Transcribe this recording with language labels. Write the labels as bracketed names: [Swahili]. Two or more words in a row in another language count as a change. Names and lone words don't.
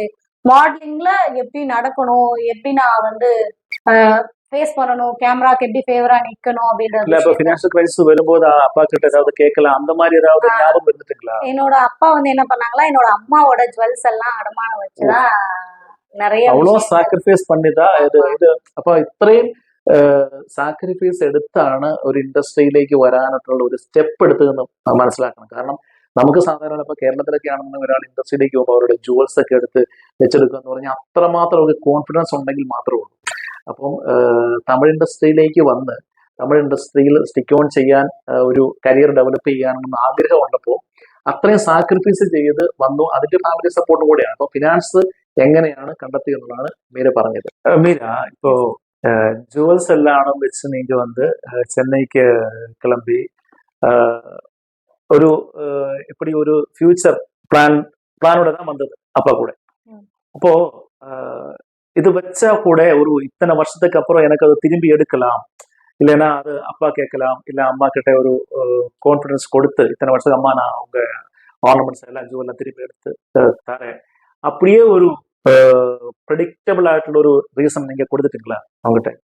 [Tamil] மாடலிங்ல எப்படி நடக்கணும், எப்படி நான் வந்து ஃபேஸ் பண்ணணும், கேமராக்கு எப்படி ஃபேவரா நிக்கணும் அப்படின்றது. [English] financial crisis [Tamil] வரும்போது அப்பா கிட்ட ஏதாவது கேட்கலாம், அந்த மாதிரி ஏதாவது ஞாபகம் இருந்துட்டுங்களா? என்னோட அப்பா வந்து என்ன பண்ணாங்களா, என்னோட அம்மாவோட ஜுவல்ஸ் எல்லாம் அடமானம் வச்சுதான் நிறைய அவ்வளவு சாக்ரிஃபைஸ் பண்ணிதான் இது. [Malayalam] அப்ப ഇത്രയും സാക്രിഫൈസ് എടുത്താണ് ഒരു ഇൻഡസ്ട്രിയിലേക്ക് വരാനായിട്ടുള്ള ഒരു സ്റ്റെപ്പ് എടുത്തതെന്ന് മനസ്സിലാക്കണം. കാരണം നമുക്ക് സാധാരണ ഇപ്പൊ കേരളത്തിലൊക്കെ ആണെന്ന് ഒരാൾ ഇൻഡസ്ട്രിയിലേക്ക് പോകുമ്പോൾ അവരുടെ ജുവൽസ് ഒക്കെ എടുത്ത് വെച്ചെടുക്കുക എന്ന് പറഞ്ഞാൽ അത്രമാത്രം ഒരു കോൺഫിഡൻസ് ഉണ്ടെങ്കിൽ മാത്രമേ ഉള്ളൂ. അപ്പം തമിഴ് ഇൻഡസ്ട്രിയിലേക്ക് വന്ന് തമിഴ് ഇൻഡസ്ട്രിയിൽ [English] stick on [Malayalam] ചെയ്യാൻ ഒരു [English] career develop [Malayalam] ചെയ്യാനെന്ന് ആഗ്രഹം ഉണ്ടപ്പോൾ അത്രയും സാക്രിഫൈസ് ചെയ്ത് വന്നു. അതിന്റെ ഫാമിലി സപ്പോർട്ടും കൂടെയാണ്. അപ്പൊ ഫിനാൻസ് എങ്ങനെയാണ് കണ്ടെത്തിയെന്നുള്ളതാണ് മീര പറഞ്ഞത്. [Tamil] മീര இப்போ ஜுவல்ஸ் எல்லாம் வச்சு நீங்க வந்து சென்னைக்கு கிளம்பி ஒரு இப்படி ஒரு [English] future plan [Tamil] தான் வந்தது அப்பா கூட. அப்போ இது வச்சா கூட ஒரு இத்தனை வருஷத்துக்கு அப்புறம் எனக்கு அதை திரும்பி எடுக்கலாம், இல்லைன்னா அது அப்பா கேட்கலாம், இல்லை அம்மா கிட்ட ஒரு கான்ஃபிடன்ஸ் கொடுத்து இத்தனை வருஷத்துக்கு அம்மா நான் உங்க ஆர்னமெண்ட்ஸ் எல்லாம் ஜுவல்லாம் திரும்பி எடுத்து தரேன், அப்படியே ஒரு ப்ரெடிக்டபிள் ஆയിട്ടുള്ള ஒரு ரீசன் நீங்க கொடுத்துட்டீங்களா அவங்ககிட்ட?